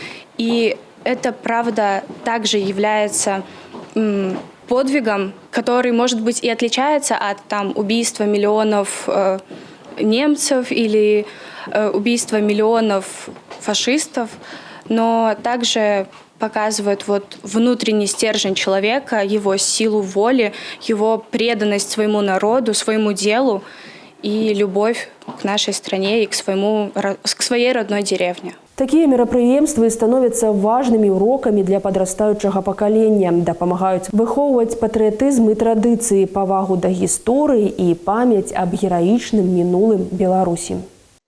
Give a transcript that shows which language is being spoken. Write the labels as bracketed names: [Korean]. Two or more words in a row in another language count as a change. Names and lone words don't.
[Russian] И это, правда, также является подвигом, который, может быть, и отличается от убийства миллионов немцев или убийства миллионов фашистов, но также показывает вот внутренний стержень человека, его силу воли, его преданность своему народу, своему делу и любовь к нашей стране и к своей родной деревне. [Belarusian] Такія мерапрыемствы становяцца важнымі урокамі для падрастаючага пакалення, дапамагаюць выхоўваць патрыятызм і традыцыі, павагу да гісторыі і памяць аб гераічным мінулым Беларусі.